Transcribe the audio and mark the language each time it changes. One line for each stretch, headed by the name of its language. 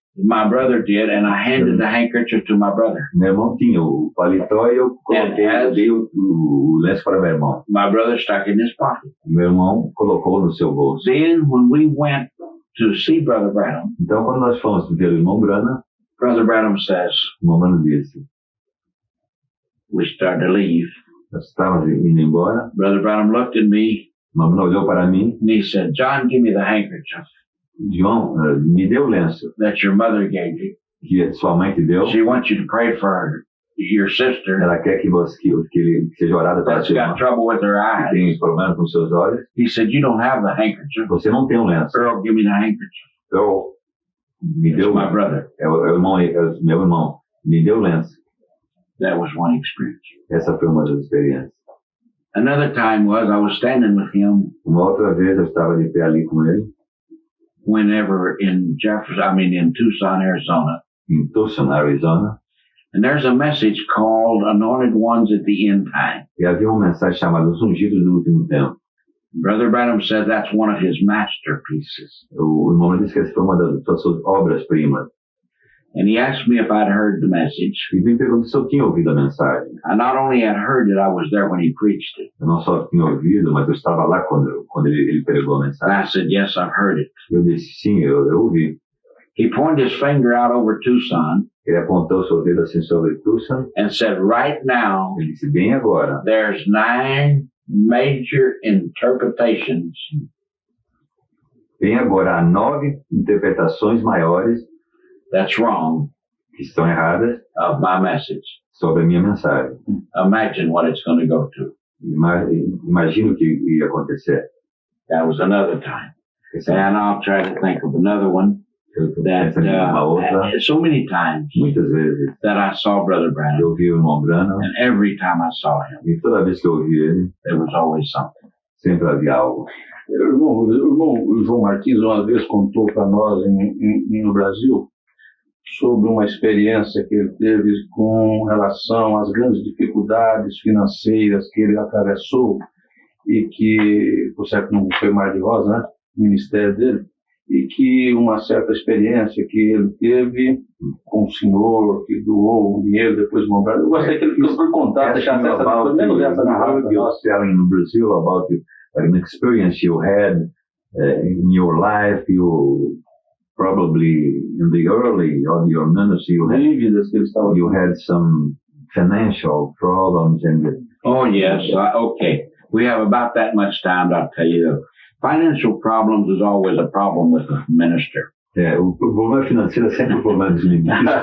English: My brother did, and I handed the handkerchief to my brother.
Portuguese: Meu irmão tinha o paletó e eu dei o lenço para meu irmão.
English: My brother stuck it in his pocket.
Portuguese: Meu irmão colocou no seu bolso.
English: Then when we went to see Brother Branham,
Portuguese: Então, quando nós fomos ver o irmão Branham,
English: Brother Branham says,
Portuguese: o irmão Branham disse,
English: we started to leave.
Portuguese: nós estávamos indo embora,
English: Brother Branham looked at me,
Portuguese: o irmão Branham olhou para mim,
English: and he said, John, give me the handkerchief
Portuguese: João, me deu o lenço
English: that your mother gave you.
Portuguese: que sua mãe te deu.
English: She wants you to pray for your sister
Portuguese: Ela quer que ele seja orado para
English: that's
Portuguese: sua irmã,
English: got trouble with her
Portuguese: que
English: eyes.
Portuguese: tem problema com seus olhos.
English: He said, you don't have the handkerchief.
Portuguese: Você não tem um lenço.
English: Earl, give me the handkerchief.
Portuguese: Então, me
English: It's
Portuguese: deu
English: my brother.
Portuguese: meu irmão, me deu o lenço.
English: That was one experience.
Portuguese: Essa foi uma das experiências.
English: Another time was I was standing with him
Portuguese: Uma outra vez eu estava de pé ali com ele,
English: whenever in Tucson, Arizona.
Portuguese: em Tucson, Arizona,
English: And there's a message called Anointed Ones at the End Time.
Portuguese: e havia uma mensagem chamada Os Ungidos do Último Tempo.
English: Brother Branham said that's one of his masterpieces.
Portuguese: O irmão disse que essa foi uma das suas obras-primas.
English: And he asked me if I'd heard the message.
Portuguese: E me perguntou se eu tinha ouvido a mensagem.
English: I not only had heard it, I was there when he preached it.
Portuguese: Eu não só tinha ouvido, mas eu estava lá quando ele pregou a
English: And
Portuguese: mensagem.
English: I said, yes, I've heard it.
Portuguese: Eu disse, sim, eu ouvi.
English: He pointed his finger out over Tucson
Portuguese: Ele apontou seu dedo assim sobre Tucson.
English: and said, right now,
Portuguese: Ele disse, bem agora.
English: there's 9 major interpretations
Portuguese: Bem agora, há 9 interpretações maiores
English: that's wrong
Portuguese: que estão erradas
English: of my message.
Portuguese: sobre a minha mensagem.
English: Imagine what it's going to go to.
Portuguese: Imagina o que ia acontecer.
English: That was another time.
Portuguese: Esse é
English: And I'll try to think of another one that
Portuguese: uma outra.
English: so many times
Portuguese: Muitas vezes
English: that I saw Brother Branham,
Portuguese: eu vi o irmão Branham
English: and every time I saw him,
Portuguese: e toda vez que eu ouvi ele,
English: there was always something.
Portuguese: sempre havia algo. O irmão João Martins uma vez contou para nós no Brasil sobre uma experiência que ele teve com relação às grandes dificuldades financeiras que ele atravessou e que, por certo, não foi mar de rosa, né? O ministério dele, e que uma certa experiência que ele teve com o senhor que doou o dinheiro depois de comprar. Eu gostaria que ele contasse, deixasse pelo menos essa narrativa.
English: You was telling in Brazil about an experience you had in your life. You probably in the early of your ministry you had some financial problems and. Oh yes, okay. We have about that much time. I'll tell you. Financial problems is always a problem with the minister.
Portuguese: O problema financeiro é sempre um problema dos ministros.